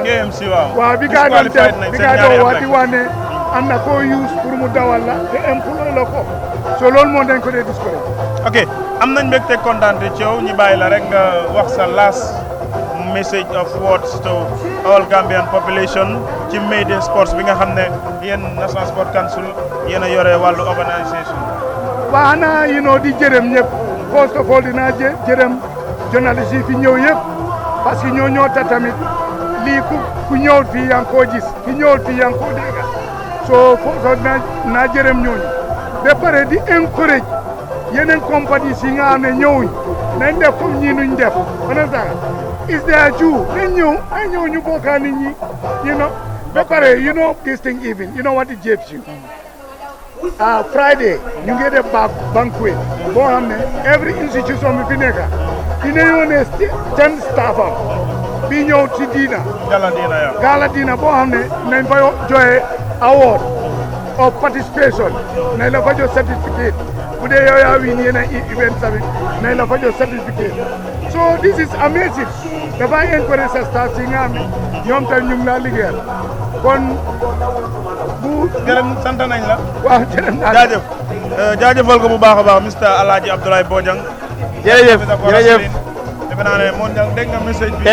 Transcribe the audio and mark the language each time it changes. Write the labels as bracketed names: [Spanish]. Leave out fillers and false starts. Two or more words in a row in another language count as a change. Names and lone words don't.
[Wolof] KMC waaw bi gaa doon def bi gaa doon wax di wax ne am na koo use pour mu dawal la te employé la ko so loolu moo dañ ko dee discourage. ok am nañ mbégte kontaan ci yow ñu bàyyi la rek nga wax sa [English] last message of words to all Gambian population [Wolof] ci May Day Sports bi nga xam ne yéen National Sport Council yéen a yore wàllu organisation. waaw xanaa di jërëm ñëpp [English] first of all [Wolof] dinaa jërëm journaliste yi fi ñëw yëpp parce que ñoo ta tamit lii ku ñëwul fii yaa ngi koo gis ki ñëwul fii yaa ngi koo dégg so naa jërëm ñooñu ba pare di encourage yeneen compagnie si nga xam ne ñëwuñ nañ def comme ñii nuñ def [English] understand is there too [Wolof] nañ ñëw ñu bokkaa nit ñi ba pare [English] this thing even what it gives you Friday [Wolof] ñu ngi def banquet boo xam ne [English] every institution [Wolof] bi fi nekk dina yónnee 10 staff am bi ñëw ci diina gala diina boo xam ne nañ fa joxe [English] award of participation [Wolof] nañ la fa jox certificate bu dee yow yaa win yeneen event tamit nañ la fa jox certificate [English] so this is amazing [Wolof] dafay encourage sa staff si nga xam ne ñoom tam ñu ngi laa liggéeyal kon gërëm sant nañ la. waaw jërëm naa jaajëf jaajëfal ko bu baax a baax Mr Alhaji Abdoulaye Bojang. jërëjëf jërëjëf. defe naa ne moom dégg nga message bi.